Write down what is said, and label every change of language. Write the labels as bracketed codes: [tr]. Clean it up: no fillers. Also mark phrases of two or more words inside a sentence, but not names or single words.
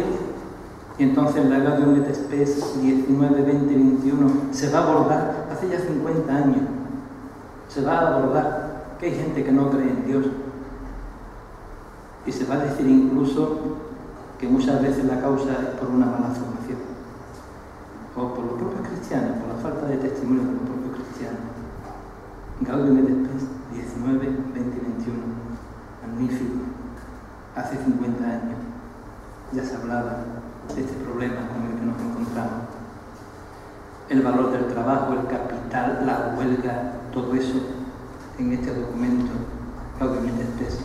[es] Y entonces la Gaudium et Spes 19, 20, 21 se va a abordar, hace ya 50 años, se va a abordar que hay gente que no cree en Dios. Y se va a decir incluso que muchas veces la causa es por una mala formación, o por los propios cristianos, por la falta de testimonio de los propios cristianos. Gaudium et Spes 19, 20, 21, magnífico. Hace 50 años ya se hablaba de este problema con el que nos encontramos. El valor del trabajo, el capital, la huelga, todo eso en este documento Gaudium et Spes.